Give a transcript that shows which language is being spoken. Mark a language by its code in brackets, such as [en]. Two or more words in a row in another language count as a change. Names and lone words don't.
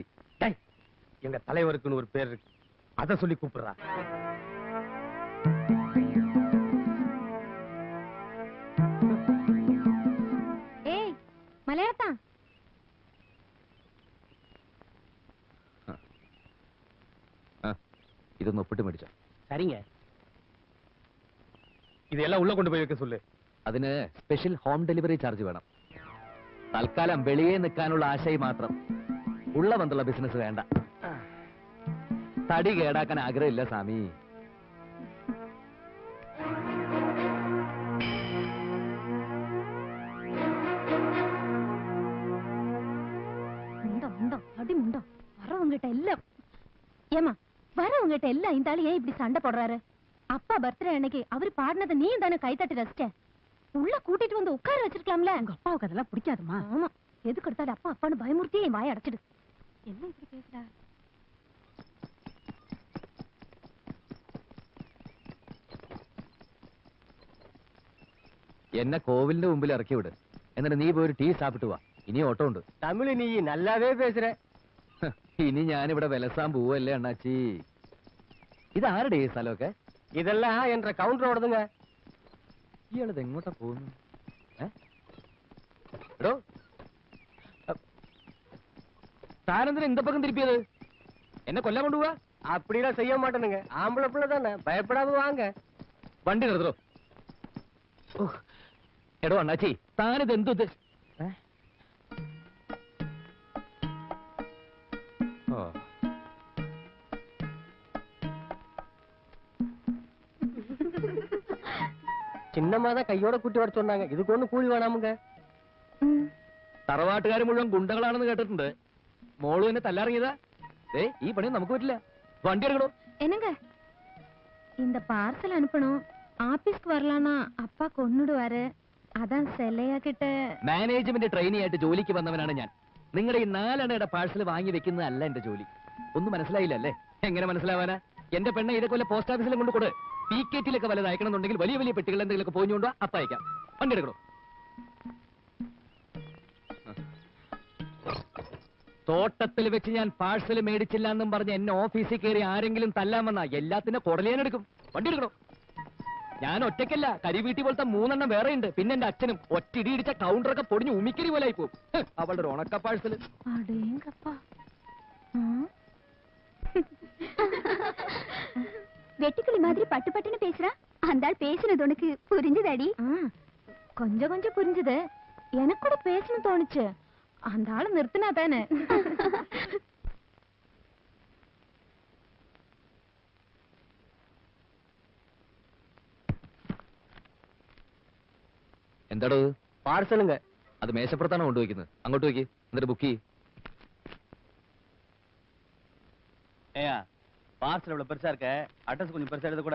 [ta] எங்க தலைவருக்குன்னு ஒரு பேர் இருக்கு, அதை சொல்லி கூப்பிடுறா. ஏய் மலையாளத்தா, [ml] ഇതൊന്ന് ഒപ്പിട്ട് മേടിച്ചോ. சரிங்க, ഇതെല്ലാം ഉള്ള കൊണ്ടുപോയി വെക്ക சொல்லு. അതിന് സ്പെഷ്യൽ ഹോം ഡെലിവറി ചാർജ് വേണം. തൽക്കാലം വെളിയെ നിൽക്കാനുള്ള ആശയം മാത്രം. ഉള്ള ബന്ധുള്ള ബിസിനസ് വേണ്ട. തടി കേടാക്കാൻ ആഗ്രഹമില്ല സ്വാമി. [ta] அடிமுண்டோ வரவங்கிட்ட எல்லாம் ஏமா வரவங்கிட்ட எல்லாம் இந்த ஆளு ஏன் இப்படி சண்டை போடுறாரு? அப்பா பர்த்டே அன்னைக்கு அவரு பாடினதை நீ தானே கைத்தட்டி ரசிச்ச. உள்ள கூட்டிட்டு வந்து உட்கார வச்சிருக்கலாம்ல. உங்க அப்பாவுக்கு அதெல்லாம் பிடிக்காதுமா. ஆமா, எதுக்கு எடுத்தாலும் அப்பா அப்பான்னு பயமுறுத்தி என் வாயை அடைச்சிடு. என்ன இப்படி பேசுற? [ml] എന്നെ കോവിലിന്റെ മുമ്പിൽ ഇറക്കി വിട്. എന്നിട്ട് നീ പോയി ഒരു ടീ സാപ്പിട്ട് വാ. ഇനി ഓട്ടോ ഉണ്ട്. [ta] தமிழ் நீ நல்லாவே பேசுற. [ml] ഇനി ഞാനിവിടെ വിലസാൻ പോവല്ലേ അണ്ണാച്ചി. ഇതാരുടെ ഈ സ്ഥലമൊക്കെ? ഇതെല്ലാം എന്റെ കൗണ്ടറോടതുங்க. ഇയാളിത് എങ്ങോട്ടാ പോകുന്നു? എടോ, താനെന്തിനാ [ta] இந்த பக்கம் திருப்பியது? [ml] എന്നെ കൊല്ലാൻ കൊണ്ടുപോവാ? [ta] அப்படிலாம் செய்ய மாட்டேனுங்க, ஆம்பளை பிள்ளை தானே, பயப்படாம வாங்க. [ml] വണ്ടി നിർത്തോ. എടോ അണ്ണാച്ചി, താനിത് എന്തു [ta] சின்னம்மா தான் கையோட கூட்டி வர சொன்னாங்க. இதுக்கு ஒண்ணு கூலி வேணாமுங்க. [ml] തറവാട്ടുകാർ മുഴുവൻ ഗുണ്ടകളാണെന്ന് കേട്ടിട്ടുണ്ട്. മോള് എന്നെ തല്ലാറിയതാ. ഈ പണി നമുക്ക് പറ്റില്ല. വണ്ടി എടുക്കണോ? [ta] என்னங்க இந்த பார்சல் அனுப்பணும். ஆபீஸ்க்கு வரலானா அப்பா கொன்னுடுவாரு. அதான் செல்லையாக்கிட்ட. [ml] മാനേജ്മെന്റ് ട്രെയിനി ആയിട്ട് ജോലിക്ക് വന്നവനാണ് ഞാൻ. നിങ്ങളുടെ ഈ 4 അണയുടെ പാഴ്സൽ വാങ്ങി വെക്കുന്നതല്ല എന്റെ ജോലി. ഒന്നും മനസ്സിലായില്ല അല്ലേ? എങ്ങനെ മനസ്സിലാവാനാ? എന്റെ പെണ്ണെ ഇതൊക്കെ വല്ല പോസ്റ്റ് ഓഫീസിലും കൊണ്ട് കൊടു. പീക്കേറ്റിലൊക്കെ വല്ലത് അയക്കണമെന്നുണ്ടെങ്കിൽ വലിയ വലിയ പെട്ടികൾ എന്തെങ്കിലുമൊക്കെ പോയിക്കൊണ്ടോ അപ്പ അയക്കാം. വണ്ടി എടുക്കണോ? തോട്ടത്തിൽ വെച്ച് ഞാൻ പാഴ്സൽ മേടിച്ചില്ല എന്നും പറഞ്ഞ് എന്നെ ഓഫീസിൽ കയറി ആരെങ്കിലും തല്ലാൻ വന്നാ എല്ലാത്തിന്റെ കുടലേനെടുക്കും. വണ്ടി എടുക്കണോ? ഞാൻ ഒറ്റയ്ക്കല്ല, കരിവീട്ടി പോലത്തെ 3 വേറെ ഉണ്ട്. പിന്നെ എന്റെ അച്ഛനും ഒറ്റിടി ഇടിച്ച കൗണ്ടറൊക്കെ പൊടിഞ്ഞ് ഉമിക്കരി പോലെ ആയി പോകും. അവളുടെ ഒരു ഉണക്ക പാഴ്സല്. [ta] வெட்டுக்கிளி மாதிரி பட்டு பட்டுன்னு பேசுறா. அந்த ஆள் பேசுனது உனக்கு புரிஞ்சுதாடி? கொஞ்சம் கொஞ்சம் புரிஞ்சுது. எனக்கு கூட பேசணும் தோணுச்சு. அந்த ஆளு நிறுத்தினா தானே. [ml] എന്താടോ പാഴ്സലുങ്ക. അത് മേശപ്പുറത്താണ് കൊണ്ടുവയ്ക്കുന്നത്. അങ്ങോട്ട് വയ്ക്ക്, എന്നിട്ട് ബുക്ക് ചെയ്യ്. [ta] ஏயா பார்சல் இவ்வளவு பெருசா இருக்க, அட்ரஸ் கொஞ்சம் பெருசா எழுதக்கூடாது?